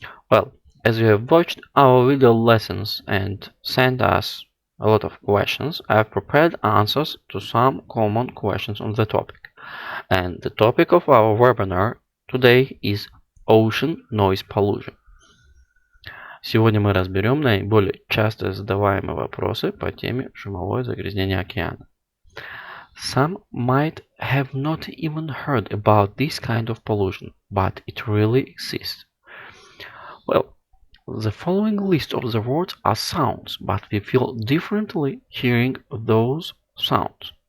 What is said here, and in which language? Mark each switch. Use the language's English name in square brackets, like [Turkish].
[English] Well, as you have watched our video lessons and sent us a lot of questions, I have prepared answers to some common questions on the topic. And the topic of our webinar today is Ocean Noise Pollution. [Russian] Сегодня мы разберем наиболее часто задаваемые вопросы по теме шумовое загрязнение океана. [English] Some might have not even heard about this kind of pollution, but it really exists. Well, the following list of the words are sounds, but we feel differently hearing those sounds.